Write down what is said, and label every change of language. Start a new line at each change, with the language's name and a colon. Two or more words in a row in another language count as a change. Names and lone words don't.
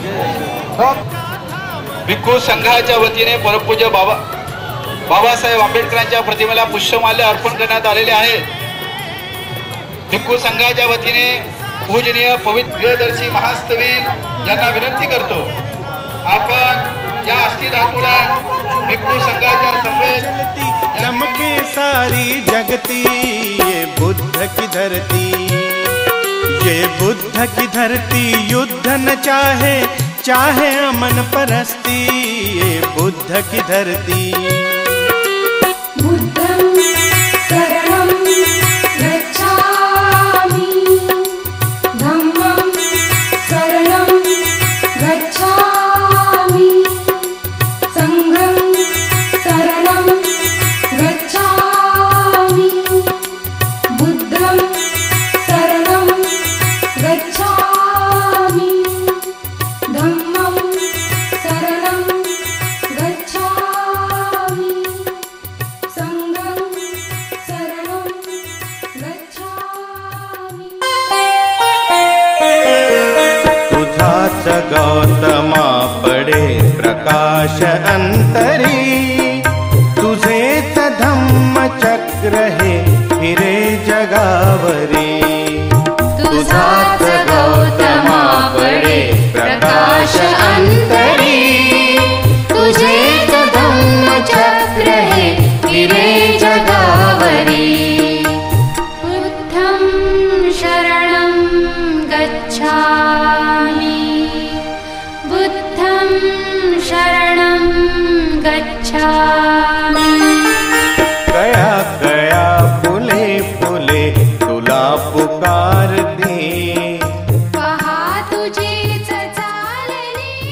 Marathi: भिक्खू संघाच्या वतीने परमपूज्य बाबासाहेब आंबेडकरांच्या प्रतिमेला पुष्पमाल्य अर्पण करण्यात आलेले आहे। भिक्खू संघाच्या वतीने पूजनीय पवित्र प्रियदर्शी महास्तवीर यांना विनंती करतो, आपण या अस्थिधातूला भिक्खू संघाच्या समवेत
Hindi: चमके सारी जगती, ये बुद्ध की धरती, ये बुद्ध की धरती, युद्ध न चाहे चाहे अमन परस्ती, ये बुद्ध की धरती।
Pali: बुद्धं शरणं गच्छामि, धम्मं शरणं गच्छामि, संघं शरणं गच्छामि, बुद्धं शरणं गच्छामि, धम्मं शरणं गच्छामि, संघं शरणं गच्छामि।
Marathi: तुझाच गौतमा पडे प्रकाश अंतरी, तुझेच धम्म चक्र हे फिरे जगावरी, तुझाच गौतमा पडे प्रकाश अंतरी, तुझेच धम्म चक्र हे फिरे जगावरी।
Pali: बुद्धं शरणं गच्छामि, बुद्धं शरणं गच्छामि।
Marathi: कया कया फुले फुले तुला पुकारते, पहा तुझीच चालली